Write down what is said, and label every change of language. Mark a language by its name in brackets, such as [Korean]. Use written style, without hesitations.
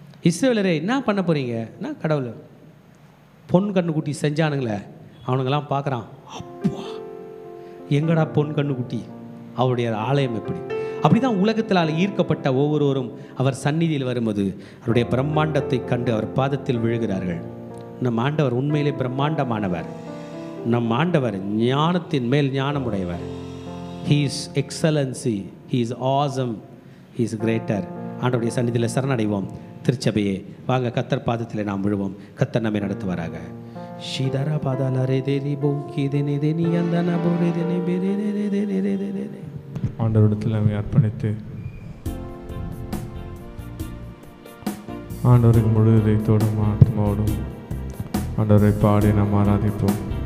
[Tamil] இஸ்ரவேலரே என்ன பண்ண போகிறீங்க? நான் கடவுள் பொன் கண்ணுக்குட்டி செஞ்சானுங்களே, அவனுங்கெல்லாம் பார்க்குறான், அப்பா எங்கடா பொன் கண்ணுக்குட்டி, அவருடைய ஆலயம் எப்படி? அப்படி தான் உலகத்தினால் ஈர்க்கப்பட்ட ஒவ்வொருவரும் அவர் சந்நிதியில் வரும்போது அவருடைய பிரம்மாண்டத்தை கண்டு அவர் பாதத்தில் விழுகிறார்கள். நம் ஆண்டவர் உண்மையிலே பிரம்மாண்டமானவர். நம் ஆண்டவர் ஞானத்தின் மேல் ஞானமுடையவர். [English] He is excellency, He is awesome, He is greater. [Tamil] ஆண்டவருடைய சந்நிதியில் சரணடைவோம். திருச்சபையே வாங்க, கத்தர் பாதத்தில் நாம் விழுவோம். கத்தர் நம்மை நடத்துவாராக. ஷீதரா பாதால ரே தேரி போக்கி தேனே தேனி அந்தனா போரே தேனே பேரே ரே ரே ரே ரே ரே ரே ரே. ஆண்டவரிடத்தில் நம்மை அர்ப்பணித்து ஆண்டவருக்கு முழு இதயத்தோடும் ஆத்மாவோடும் ஆண்டவரை பாடி நாம் ஆராதிப்போம்.